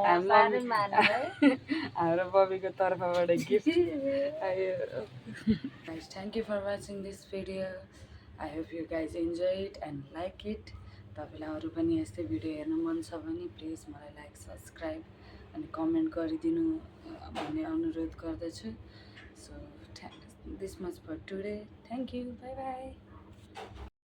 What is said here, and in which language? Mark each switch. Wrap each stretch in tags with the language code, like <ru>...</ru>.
<ne>हाम्रो बबीको तर्फबाट गिफ्ट आयो।</ne> <en>Thank you for watching this video. I hope you guys enjoy it and like it.</en> <ne>तपाईँलाई अरू पनि यस्तै भिडियो हेर्नु मन छ भने प्लिज मलाई लाइक, सब्सक्राइब अनि कमेन्ट गरिदिनु भन्ने अनुरोध गर्दछु।</ne> <en>So this much for today, thank you, bye bye.</en>